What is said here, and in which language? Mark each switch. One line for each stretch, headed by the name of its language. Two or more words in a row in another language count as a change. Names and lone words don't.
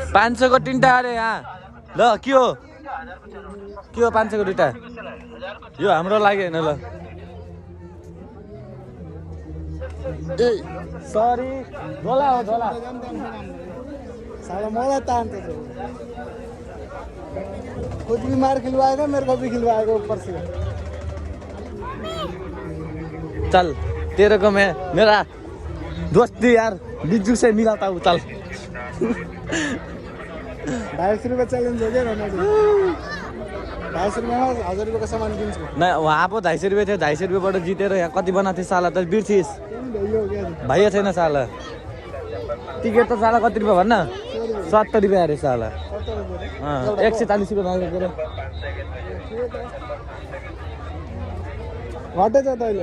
Nepali: 500 को तीनटा अरे यहाँ ल के हो 500 को दुईटा यो हाम्रो लागि हैन ल ए सरी झोला हो झोला
Hindi: साला
Nepali: मलाई तान्छ
Hindi: खुद बीमार खिलवाएगा मेरे को भी खिलवाएगा ऊपर से चल तेरे को मैं मेरा दोस्ती यार बिज्जू से मिलाता हूँ चल 250 रुपये चैलेंज हो गया ना 250 रुपये में 1000 रुपये का सामान किन्छु नहीं वहाँ
Nepali: पो 250 रुपये थियो 250 रुपयेबाट जितेर यहाँ कति बनाएको थियो साला त बिर्सिस
Hindi: यो हो गया
Nepali: भाइया छैन साला टिकट त साला कति रुपियाँ भन्न 70 रुपियाँ अरे साला 140 रुपियाँ मागेको घटेछ तैँले